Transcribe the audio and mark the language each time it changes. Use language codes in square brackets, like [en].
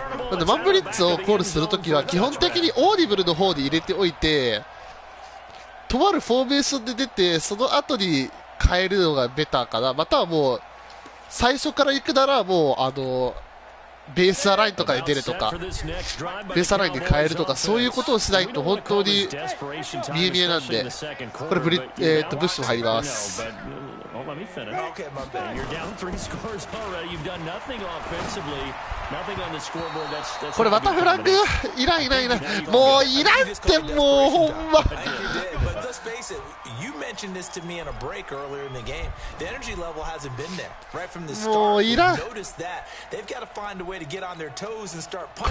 [ja] なんでマンブリッツをコールするときは基本的にオーディブルの方で入れておいて、とあるフォーメーションで出てその後に変えるのがベターかな。またはもう最初から行くならもうベースアラインとかで出るとか、ベースアラインで変えるとか、そういうことをしないと本当に見え見えなんで、これブッシュも入ります。 [en] Let me finish. Okay, my bad. You're down 3 scores already. You've done nothing offensively. Nothing on the scoreboard. That's [ja] これまたフラッグいらんいらんいらん。もういらんってもうほんま。 [en] But let's face it, you mentioned this to me in a break earlier in the game. The energy level hasn't been there right from the start. [ja] もういらん。 [en] Notice that they've got to find a way to get on their toes and start punching.